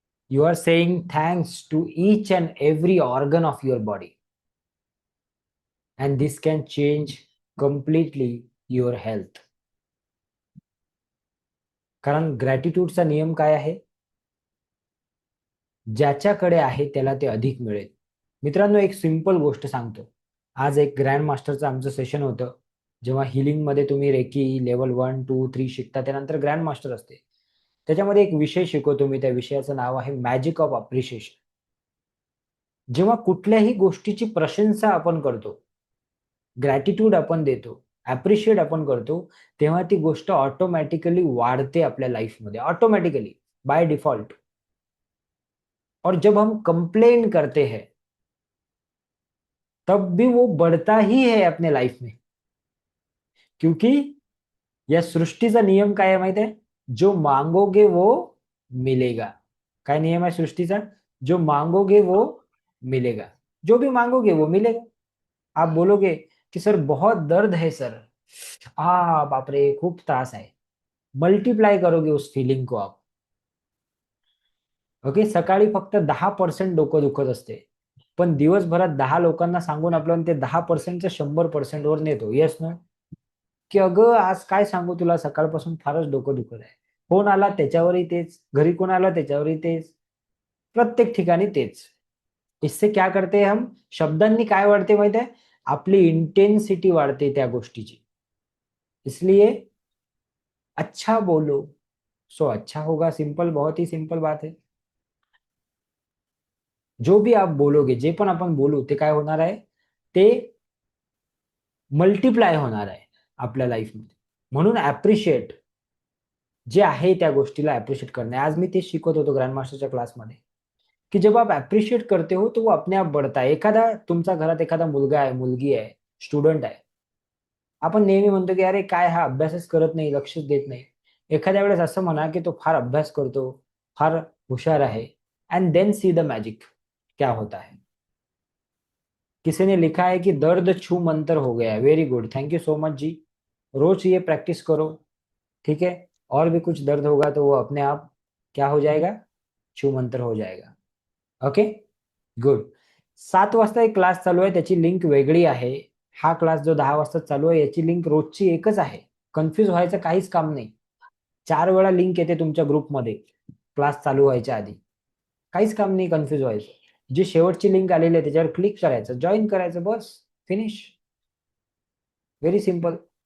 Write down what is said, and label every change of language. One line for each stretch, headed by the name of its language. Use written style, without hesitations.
English: You are saying thanks to each and every organ of your body. And this can change completely your health.
Marathi: कारण ग्रॅटिट्यूडचा नियम काय आहे? ज्याच्याकडे आहे त्याला ते अधिक मिळेल. मित्रांनो, एक सिंपल गोष्ट सांगतो. आज एक ग्रँड मास्टरचं आमचं सेशन होतं. जेव्हा हिलिंगमध्ये तुम्ही रेकी लेवल 1, 2, 3 शिकता, त्यानंतर ग्रँड मास्टर असते. त्याच्यामध्ये एक विषय शिकवतो मी. त्या विषयाचं नाव आहे मॅजिक ऑफ अप्रिशिएशन. जेव्हा कुठल्याही गोष्टीची प्रशंसा आपण करतो, ग्रॅटिट्यूड आपण देतो, ॲप्रिशिएट आपण करतो, तेव्हा ती गोष्ट ऑटोमॅटिकली वाढते आपल्या लाईफमध्ये, ऑटोमॅटिकली बाय डिफॉल्ट.
Hindi: और जब हम कंप्लेन करते हैं तब भी वो बढ़ता ही है अपने लाइफ में.
Marathi: क्योंकि या सृष्टीचा नियम काय आहे माहिती आहे?
Hindi: जो मांगोगे वो मिलेगा.
Marathi: काय नियम आहे सृष्टीचा?
Hindi: जो मांगोगे वो मिलेगा. जो भी मांगोगे वो मिलेगा. आप बोलोगे कि सर बहुत दर्द है सर,
Marathi: बाप रे खूप त्रास आहे.
Hindi: मल्टीप्लाय करोगे उस फीलिंग को आप.
English: Okay.
Marathi: सकाळी फक्त 10% डोकं दुखत असते, पण दिवसभरात 10 लोकांना सांगून आपल्याला ते 10%चं 100% वर नेतो.
English: Yes no?
Marathi: की अगं आज काय सांगू तुला, सकाळपासून फारच डोकं दुखत आहे. फोन आला त्याच्यावरही तेच, घरी कोण आला त्याच्यावरही तेच, प्रत्येक ठिकाणी तेच.
Hindi: इससे क्या करते हम?
Marathi: शब्दांनी काय वाढते माहिती आहे? आपली इंटेन्सिटी वाढते त्या गोष्टीची.
Hindi: इसलिए अच्छा बोलो सो अच्छा होगा. सिंपल, बहुत ही सिंपल बात है. जो भी आप बोलोगे,
Marathi: जे पण आपण बोलू ते काय होणार आहे? ते मल्टिप्लाय होणार आहे आपल्या लाईफमध्ये. म्हणून ऍप्रिशिएट जे आहे त्या गोष्टीला ऍप्रिशिएट करणे. आज मी ते शिकवत होतो ग्रँड मास्टरच्या क्लासमध्ये, की
Hindi: जब आप ऍप्रिशिएट करते हो तो वो अपने आप बढ़ता है.
Marathi: एखादा तुमच्या घरात एखादा मुलगा आहे, मुलगी आहे, स्टुडंट आहे. आपण नेहमी म्हणतो की अरे काय हा अभ्यासच करत नाही, लक्षच देत नाही. एखाद्या वेळेस असं म्हणा की तो फार अभ्यास करतो, फार हुशार आहे.
English: and then see the magic
Hindi: क्या होता है. किसी ने लिखा है कि दर्द छू मंतर हो गया है.
English: very good, thank you so much
Hindi: जी. रोज ये प्रैक्टिस करो, ठीक है. और भी कुछ दर्द होगा तो वो अपने आप क्या हो जाएगा? छू मंतर हो जाएगा.
English: Okay, good.
Marathi: 7 वाजता एक क्लास चालू आहे, त्याची लिंक वेगळी आहे. हा क्लास जो 10 वाजता चालू आहे याची लिंक रोजची एकच आहे. कन्फ्यूज व्हायचं काहीच काम नाही. 4 वेळा लिंक येते तुमच्या ग्रुपमध्ये क्लास चालू व्हायच्या आधी. काहीच काम नाही कन्फ्यूज व्हायचं. जी शेवटची लिंक आलेली आहे त्याच्यावर क्लिक करायचं, जॉईन करायचं, बस फिनिश.
English: Very simple.